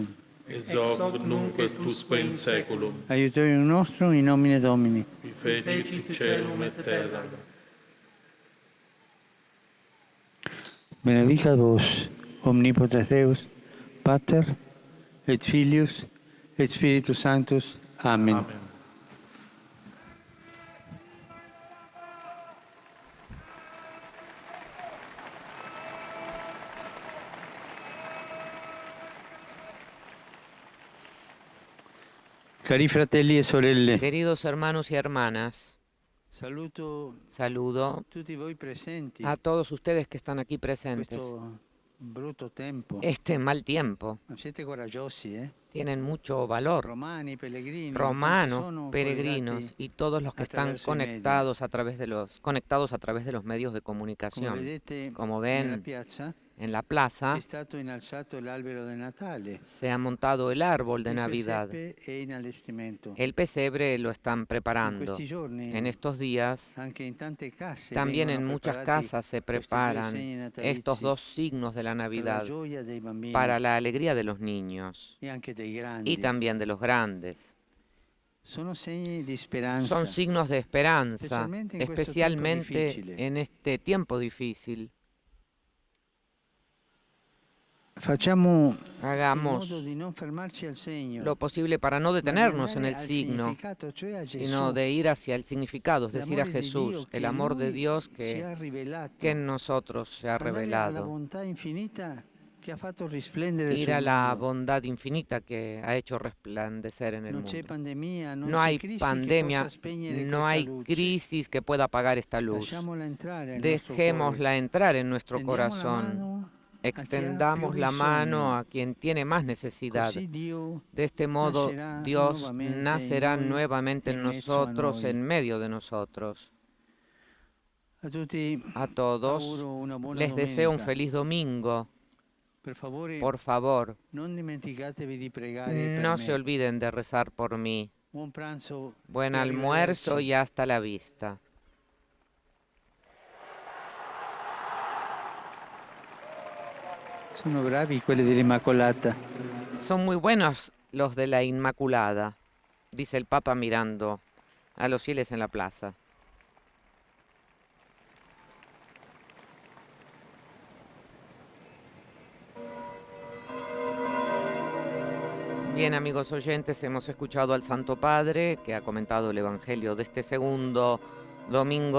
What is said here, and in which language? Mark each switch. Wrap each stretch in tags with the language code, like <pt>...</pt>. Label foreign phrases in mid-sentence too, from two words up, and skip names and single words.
<la>Ex hoc nunc et usque in saeculum. Aiutorium nostrum in nomine Domini. Qui fecit caelum et terra. Benedicat vos, omnipotens Deus, Pater, et Filius, et Spiritus Sanctus. Amen. Amen.</la> <it>Cari fratelli e sorelle,</it> <es>Queridos hermanos y hermanas,</es> <it>saluto</it> <es>saludo</es> <it>tutti voi presenti</it> <es>a todos ustedes que están aquí</es> <it>in</it> <es>presentes.</es> <it>questo brutto tempo.</it> <es>Este mal tiempo,</es> <it>Non siete coraggiosi, eh?</it> <es>tienen mucho valor.</es> <it>Romani, pellegrini,</it> <es>Romanos,</es> <it>quanti sono</it> <es>peregrinos</es> <it>collegati,</it> <es>y todos los que están</es> <it>attraverso i media.</it> <es>conectados a través de los medios de</es> <it>come</it> <es>comunicación.</es> <it>vedete</it> <es>Como</es> <it>nella</it> <es>ven,</es> <it>piazza</it> <es>en la plaza</es> <it>è stato innalzato l'albero del Natale.</it> <es>se ha montado el árbol de</es> <it>Il</it> <es>Navidad.</es> <it>presepe è in allestimento.</it> <es>El pesebre lo están</es> <it>In</it> <es>preparando.</es> <it>questi giorni</it> <es>En estos días,</es> <it>anche in tante case</it> <es>también en</es> <it>vengono</it> <es>muchas</es> <it>preparati</it> <es>casas se</es> <it>questi due</it> <es>preparan</es> <it>segni natalizi</it> <es>estos dos signos de la</es> <it>per la</it> <es>Navidad</es> <it>gioia dei bambini</it> <es>para la alegría de los niños</es> <it>e anche dei grandi.</it> <es>y también de los grandes.</es> <it>Sono segni di speranza.</it> <es>Son signos de esperanza, Especialmente en questo tiempo especialmente</es> <it>difficile.</it> <es>en este tiempo difícil.</es> <it>Facciamo in</it> <es>Hagamos</es> <it>modo di non fermarci al segno,</it> <es>lo posible para no</es> <it>ma di</it> <es>detenernos en</es> <it>andare</it> <es>el</es> <it>al</it> <es>signo,</es> <it>significato, cioè a Gesù.</it> <es>sino de ir hacia el significado, es decir, a</es> <it>L'amore di</it> <es>Jesús,</es> <it>Dio</it> <es>el</es> <it>che</it> <es>amor</es> <it>in</it> <es>de</es> <it>noi</it> <es>Dios</es> <it>ci ha rivelato.</it> <es>que en nosotros se ha</es> <it>Andare alla</it> <es>revelado.</es> <it>bontà infinita che ha fatto risplendere</it> <es>Ir</es> <it>sul</it> <es>a la</es> <it>mondo.</it> <es>bondad infinita que ha hecho resplandecer en el</es> <it>Non c'è</it> <es>mundo.</es> <it>pandemia, non</it> <es>No</es> <it>c'è</it> <es>hay</es> <it>crisi che</it> <es>pandemia,</es> <it>possa spegnere</it> <es>no</es> <it>questa</it> <es>hay</es> <it>luce.</it> <es>crisis que pueda apagar esta luz.</es> <it>Lasciamola entrare nel nostro</it> <es>Dejémosla</es> <it>cuore.</it> <es>entrar en nuestro</es> <it>Tendiamo la</it> <es>corazón.</es> <it>mano</it> <es>Extendamos la mano a quien tiene más necesidad.</es> <it>così Dio</it> <es>De este modo, nacerá Dios nuevamente nacerá en noi, nuevamente en en</es> <it>mezzo a</it> <es>nosotros,</es> <it>noi.</it> <es>en medio de nosotros.</es> <it>a tutti</it> <es>A todos</es> <it>auguro una buona</it> <es>les deseo un</es> <it>domenica.</it> <es>feliz domingo.</es> <it>Per favore,</it> <es>Por favor,</es> <it>non dimenticatevi di pregare per</it> <es>no</es> <it>me.</it> <es>se olviden de rezar por mí.</es> <it>Buon pranzo.</it> <es>Buen</es> <it>e</it> <es>almuerzo</es> <it>arrivederci.</it> <es>y hasta la vista.</es> <it>Sono bravi quelli dell'Immacolata.</it> <es>Son muy buenos los de la Inmaculada, dice el Papa mirando a los fieles en la plaza. Bien, amigos oyentes, hemos escuchado al Santo Padre que ha comentado el Evangelio de este segundo domingo</es>